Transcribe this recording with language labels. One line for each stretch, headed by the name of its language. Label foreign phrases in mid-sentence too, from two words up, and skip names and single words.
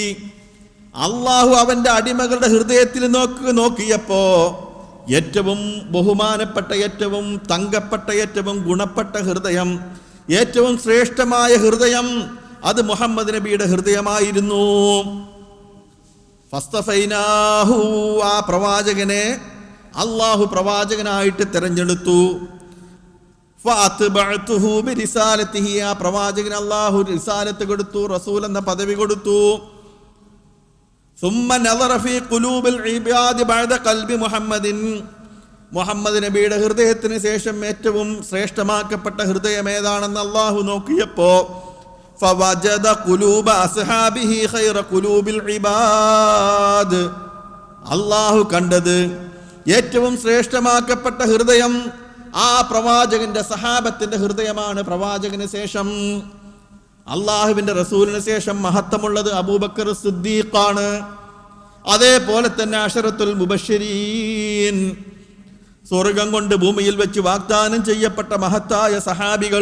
Malayalam: അള്ളാഹു അവന്റെ അടിമകളുടെ ഹൃദയത്തിൽ നോക്കിയപ്പോ ഏറ്റവും ബഹുമാനപ്പെട്ട, ഏറ്റവും തങ്കപ്പെട്ട, ഏറ്റവും ഗുണപ്പെട്ട ഹൃദയം, ഏറ്റവും ശ്രേഷ്ഠമായ ഹൃദയം അത് മുഹമ്മദ് നബിയുടെ ഹൃദയമായിരുന്നു. ഫസ്തഫൈനാഹു, ആ പ്രവാചകനെ അള്ളാഹു പ്രവാചകനായിട്ട് തെരഞ്ഞെടുത്തു.
Arabic: فابتعثه برسالته,
Malayalam: ആ പ്രവാചകന് അള്ളാഹു റിസാലത്ത് കൊടുത്തു, റസൂൽ എന്ന പദവി കൊടുത്തു.
Arabic: ثم نظر في قلوب العباد بعد قلب محمد,
Malayalam: മുഹമ്മദ് നബിയുടെ ഹൃദയത്തിന് ശേഷം ഏറ്റവും ശ്രേഷ്ഠമാക്കപ്പെട്ട ഹൃദയം ഏതാണെന്ന് അള്ളാഹു നോക്കിയപ്പോ
Arabic: فوجد قلوب أصحابه خير قلوب العباد,
Malayalam: അള്ളാഹു കണ്ടത് ഏറ്റവും ശ്രേഷ്ഠമാക്കപ്പെട്ട ഹൃദയം ആ പ്രവാചകന്റെ സഹാബത്തിന്റെ ഹൃദയമാണ്. പ്രവാചകന് ശേഷം അള്ളാഹുവിന്റെ റസൂലിന് ശേഷം മഹത്വമുള്ളത് അബൂബക്കർ സിദ്ദീഖാണ്. അതേപോലെ തന്നെ
Arabic: العشرة المبشرين,
Malayalam: സ്വർഗം കൊണ്ട് ഭൂമിയിൽ വെച്ച് വാഗ്ദാനം ചെയ്യപ്പെട്ട മഹത്തായ സഹാബികൾ.